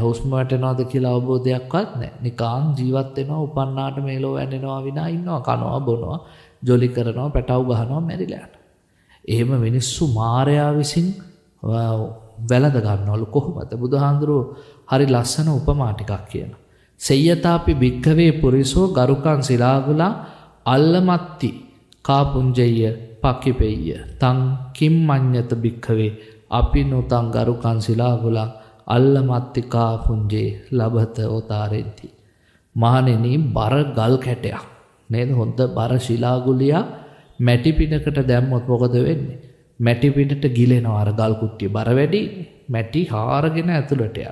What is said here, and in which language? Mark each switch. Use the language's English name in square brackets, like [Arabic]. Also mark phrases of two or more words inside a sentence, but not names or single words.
[Sinhala] හුස්ම වැටෙනවද කියලා අවබෝධයක්වත් නැහැ. නිකන් ජීවත් වෙනවා උපන්නාට මේලෝ වැටෙනවා විනා ඉන්නවා කනවා බොනවා ජොලි කරනවා පැටව ගහනවා මැරිලා යනවා. එහෙම මිනිස්සු මායයා විසින් වැළඳ ගන්නවලු කොහොමද? බුදුහාඳුරෝ හරි ලස්සන උපමා ටිකක් කියනවා. [Pali] සෙය්‍යතාපි භික්ඛවේ පුරිසෝ ගරුකං සිලාගුලා අල්ලමත්ති කාපුංජය පක්ඛිපෙය්‍ය තං කිම්මඤ්ඤත භික්ඛවේ අපි නොතං ගරුකං සිලාගුලා අල්ලමත්ති කාපුංජේ ලබත ඔතාරෙන්ති. [Sinhala] මහණෙනි බර ගල් කැටයක් නේද? හොඳ බර ශිලාගුලියා මැටි පිටකට දැම්මොත් මොකද වෙන්නේ? මැටි පිටට ගිලෙනවා අර ගල් කුට්ටිය බර වැඩි මැටි හාරගෙන ඇතුළට යනවා.